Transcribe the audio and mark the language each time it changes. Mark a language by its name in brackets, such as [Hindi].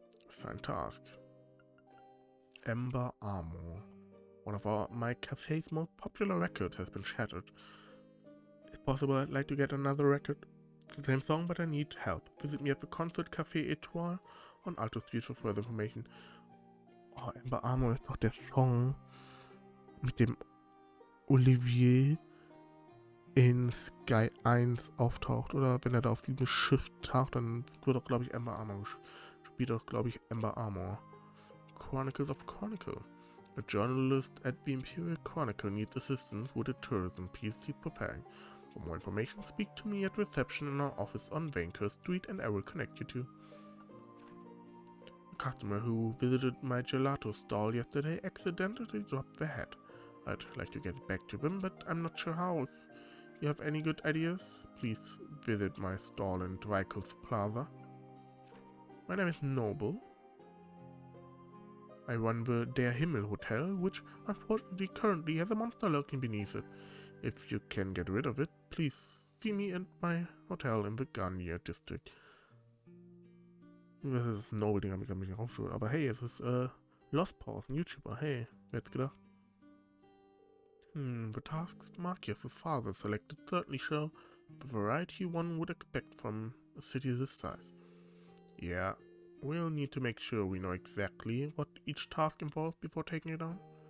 [English] Assigned task. Ember Armor. One of my cafe's most popular records has been shattered. If possible, I'd like to get another record. It's the same song, but I need help. Visit me at the Concert Café Etoile on Alto Street for further information. [German] Oh, Ember Armor ist doch der Song mit dem Olivier in Sky 1 auftaucht. Oder wenn er da auf diesem Schiff taucht, dann wird doch, glaube ich, Ember Armor spielt doch, glaube ich, Ember Armor. [English] Chronicles of Chronicle. A journalist at the Imperial Chronicle needs assistance with a tourism piece he's preparing. For more information, speak to me at reception in our office on Vanquist Street and I will connect you to. A customer who visited my gelato stall yesterday accidentally dropped their hat. I'd like to get it back to them, but I'm not sure how. If you have any good ideas, please visit my stall in Drycoats Plaza. My name is Noble. I run the Der Himmel Hotel, which unfortunately currently has a monster lurking beneath it. If you can get rid of it, please see me at my hotel in the Garnier District. [German] Das ist Noble, den habe ich ein bisschen raufschulen. Aber hey, es ist Lost Pause, ein YouTuber. Hey, wer hätte gedacht? [English] The tasks Marcus's father selected certainly show the variety one would expect from a city this size. Yeah. We'll need to make sure we know exactly what each task involves before taking it on.